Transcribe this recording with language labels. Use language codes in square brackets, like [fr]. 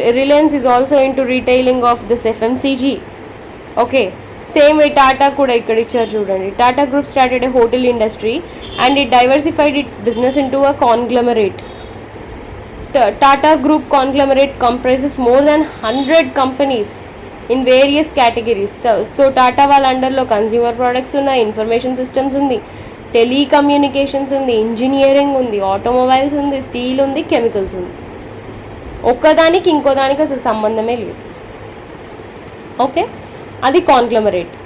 [en] Reliance is also into retailing of this FMCG. Okay, same way Tata [te] కూడా ఇక్కడ ఇచ్చారు చూడండి. [en] Tata group started a hotel industry and it diversified its business into a conglomerate. Tata Group conglomerate comprises more than 100 companies in various categories. [te] So Tata వాళ్ళ అండర్లో consumer products ఉన్నాయి, information systems ఉంది, telecommunications ఉంది, engineering ఉంది, automobiles ఉంది, steel ఉంది, chemicals ఉంది. ఒక్కదానికి ఇంకోదానికి అసలు సంబంధమే లేదు. ఓకే, అది కాంగ్లమరేట్.